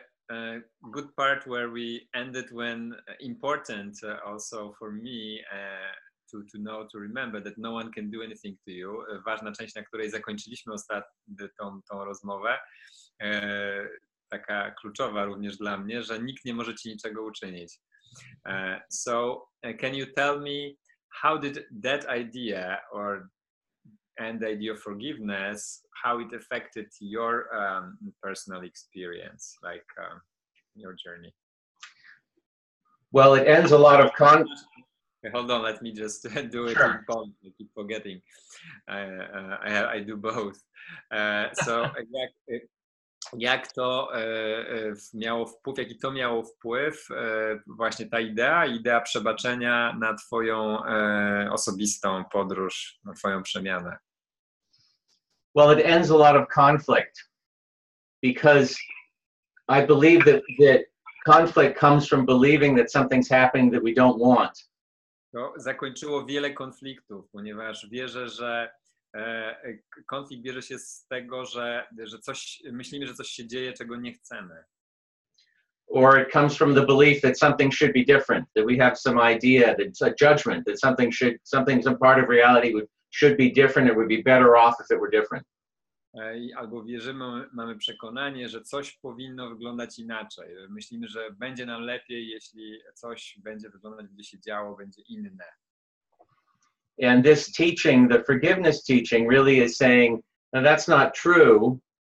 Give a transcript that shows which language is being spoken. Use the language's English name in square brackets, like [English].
[English] a good part where we ended when important also for me to know, to remember that no one can do anything to you. [Polish] Ważna część, na której zakończyliśmy tą rozmowę, taka kluczowa również dla mnie, że nikt nie może ci niczego uczynić. [English] So can you tell me how did that idea and the idea of forgiveness, how it affected your personal experience, like your journey? Well, it ends a lot of Hold on, let me just do it Sure. in Polish. I keep forgetting. I do both. [Polish] So jak to miało wpływ, jaki to miało wpływ, właśnie ta idea przebaczenia na twoją osobistą podróż, na twoją przemianę? [English] Well, it ends a lot of conflict because I believe that conflict comes from believing that something's happening that we don't want. [Polish] To zakończyło wiele konfliktów, ponieważ wierzę, że konflikt bierze się z tego, że myślimy, że coś się dzieje, czego nie chcemy. [English] Or it comes from the belief that something should be different, that we have some idea, that it's a judgment, that some part of reality should be different, it would be better off if it were different. [Polish] Albo wierzymy, mamy przekonanie, że coś powinno wyglądać inaczej. Myślimy, że będzie nam lepiej, jeśli coś będzie wyglądać, będzie się działo, będzie inne. [English] And this teaching, the forgiveness teaching, really is saying, no, that's not true.